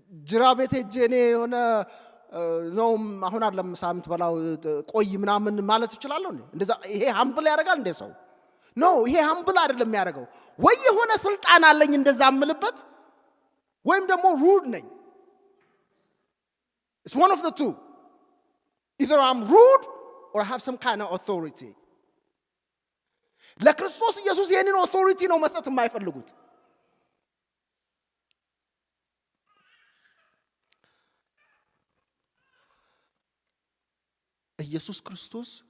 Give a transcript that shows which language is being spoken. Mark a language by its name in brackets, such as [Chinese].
[Amharic] ጅራ ቤት ሄጄ እኔ የሆነ ነው አሁን አይደለም ሳምንት በላው ቆይ ምናምን ማለት እችላለሁ እንዴ? እንደዛ ይሄ humble ያደርጋል እንዴ ሰው? ኖ ይሄ humble አይደለም የሚያደርገው። ወይ የሆነ ስልጣን አለኝ እንደዛ አምልበት ወይም ደግሞ rude ነኝ። [English] It's one of the two. Either I'm rude or I have some kind of authority. [Amharic] ለክርስቶስ ኢየሱስ የኔን authority ነው መስጠት የማይፈልጉት። ኢየሱስ ክርስቶስ